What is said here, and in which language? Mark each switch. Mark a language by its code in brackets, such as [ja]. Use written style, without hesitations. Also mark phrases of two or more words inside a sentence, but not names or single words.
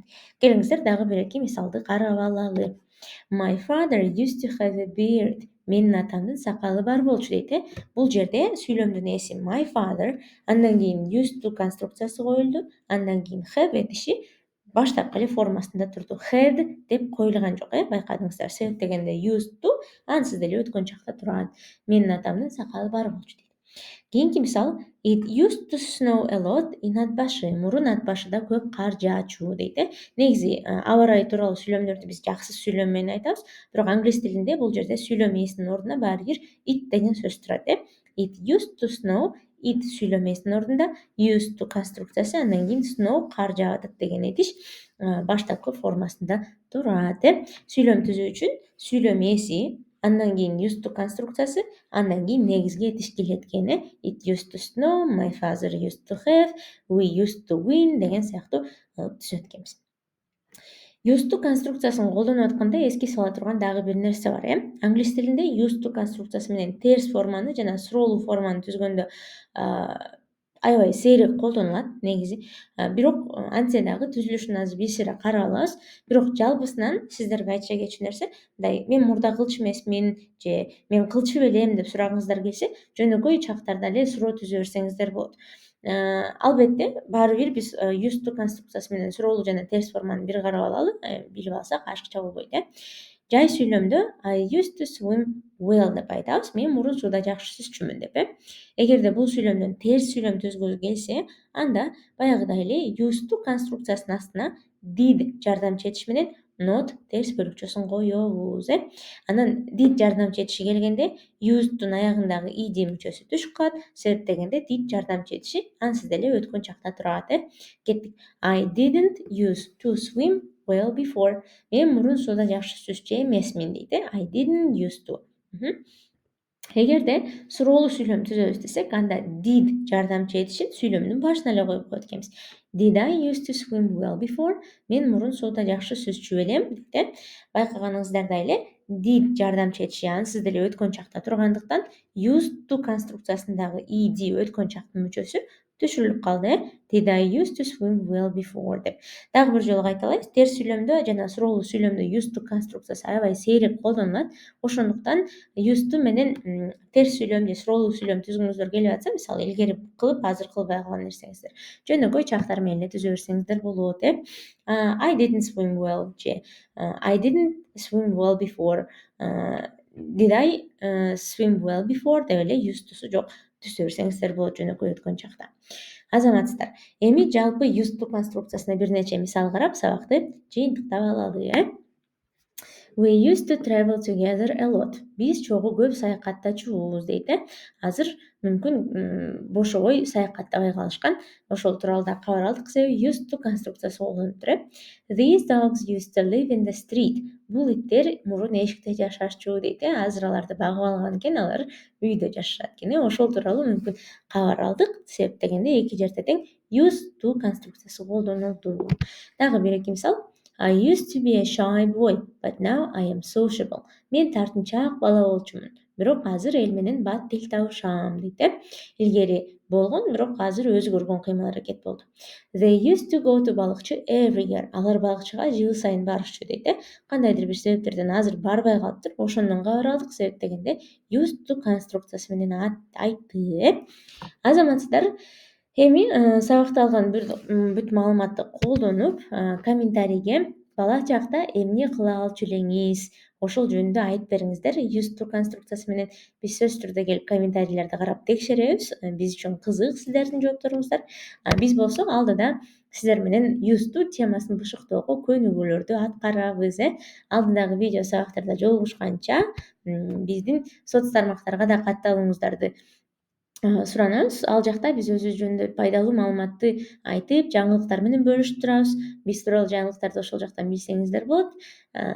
[ky] Келиңиздер дагы бир-эки мисалды карап алалы. [en] My father used to have a beard. [ky] Менин атамдын сакалы бар болчу дейт. Бул жерде сүйлөмдүн ээси [en] my father, [ky] андан кийин [en] used to [ky] конструкциясы коюлду, андан кийин have этиши баштапкы эле формасында турду. Had деп коюлган жок, байкадыңыздар. Себеп дегенде [en] used to [ky] ансыз деле өткөн чакта турат. Менин атамдын сакалы бар болчу дейт. Кийинки мисал, [en] it used to snow a lot in Атбашы. [ky] Мурун Атбашыда көп кар жаачу дейт. Негизи аба ырайы тууралуу сүйлөмдөрдү биз жаксы сүйлөм менен айтабыз, бирок англис тилинде бул жерде сүйлөм ээсинин ордуна баары бир it деген сөз турат. [en] It used to snow, it [ky] сүйлөм ээсинин ордунда, [en] used to [ky] конструкциясы, андан кийин snow кар жаап атат деген этиш баштапкы формасында турат. Сүйлөм түзүү үчүн сүйлөм ээси, андан кийин [en] used to [ky] конструкциясы, андан кийин негизги этиш келет экен. [en] It used to snow, my father used to have, we used to win [ky] деген сыяктуу түзөт экенбиз. [en] Used to [ky] конструкциясын колдонуп атканда эске сала турган дагы бир нерсе бар, Англис тилинде [en] used to [ky] конструкциясы менен терс форманы жана суроолуу форманы түзгөндө аябай сейрек колдонулат негизи. Бирок антсе дагы түзүлүшүн азыр бир сыйра карап алабыз. Бирок жалпысынан сиздерге айтыша кетчү нерсе, мындай мен мурда кылчу эмесмин же мен кылчу белем деп сурагыңыздар келсе, жөнөкөй чактарда эле суроо түзө берсеңиздер болот. Албетте баары бир биз [en] used to [ky] конструкциясы менен суроолуу жана терс форманы бир карап алалы, билип алсак ашыкча болбойт. Жай сүйлөмдө [en] I used to swim well [ky] деп айтабыз. Мен мурун сууда жакшы сүзчүмүн деп. Эгерде бул сүйлөмдөн терс сүйлөм түзгүлү келсе, анда баягыдай эле [en] used to [ky] конструкциясынын астына did жардамчы этиш менен not терс бөлүкчөсүн коебуз. Анан did жардамчы этиши келгенде used'дун аягындагы id мүчөсү түшүп калат. Себеп дегенде did жардамчы этиши ансыз деле өткөн чакта турат. Кеттик. [en] I didn't used to swim well before. [ky] Мен мурун сууда жакшы сүзчү эмесмин дейт. [en] I didn't used to. [ky] Эгерде суроолуу сүйлөм түзөбүз десек, анда did жардамчы этишин сүйлөмдүн башына эле коюп коет экенбиз. [en] Did I used to swim well before? [ky] Мен мурун сууда жакшы сүзчү белем дейт. Байкаганыңыздардай эле did жардамчы этиши ансыз деле өткөн чакта тургандыктан [en] used to [ky] конструкциясындагы id өткөн чактын мүчөсү түшүрүлүп калды. [en] Did I used to swim well before деп. [ky] Дагы бир жолу кайталайбыз. Терс сүйлөмдө жана суроолуу сүйлөмдө [en] used to [ky] конструкциясы аябай сейрек колдонулат. Ошондуктан [en] used to [ky] менен терс сүйлөм же суроолуу сүйлөм түзгүңүздөр келип атса, мисалы илгери кылып азыр кылбай калган нерсеңиздер жөнөкөй чактар менен эле түзө берсеңиздер болот. [en] I didn't swim well же I didn't swim well before. Did I swim well before [ky] деп эле [en] used to'су [ky] жок түзө берсеңиздер болот жөнөкөй өткөн чакта. Азаматсыздар, эми жалпы [en] used to [ky] конструкциясына бир нече мисал карап сабакты жыйынтыктап алалы. [en] We used to travel together a lot. [ky] Биз чогуу көп саякаттачубуз дейт. Азыр мүмкүн бошобой саякаттабай калышкан. Ошол тууралуу да кабар алдык. Себеби [en] used to [ky] конструкциясы колдонуп. [en] These dogs used to live in the street. [ky] Бул иттер мурун эшикте жашашчу дейт. Азыр аларды багып алган экен, алар үйдө жашашат экен. Ошол тууралуу мүмкүн кабар алдык. Себеп дегенде эки жерде тең [en] used to [ky] конструкциясы колдонулду. Дагы бир эки мисал. [en] I used to be a shy boy, but now I am sociable. [ky] Мен тартынчаак бала болчумун, бирок азыр эл менен бат тил табышам дейт. Илгери болгон, бирок азыр өзгөргөн кыймыл-аракет болду. [en] They used to go to балыкчы every year. [ky] Алар балыкчыга жыл сайын барышчу дейт. Кандайдыр бир себептерден азыр барбай калыптыр. Ошондон кабар алдык. Себеп дегенде [en] used to [ky] конструкциясы менен айтты. Азаматсыздар, эми сабакта алган бүт маалыматты колдонуп, комментарийге бала чакта эмне кыла алчу элеңиз, ошол жөнүндө айтып бериңиздер. [en] Used to [ky] конструкциясы менен биз сөзсүз түрдө келип комментарийлерди карап текшеребиз. Биз үчүн кызык сиздердин жоопторуңуздар. Биз болсо алдыда сиздер менен [en] used to [ky] темасын бышыктоого көнүгүүлөрдү аткарабыз. Алдыдагы видео сабактарда жолугушканча биздин соц тармактарга да катталууңуздарды суранабыз. Ал жакта биз өзүбүз жөнүндө пайдалуу маалыматты айтып, жаңылыктар менен бөлүшүп турабыз. Биз тууралуу жаңылыктарды ошол жактан билсеңиздер болот.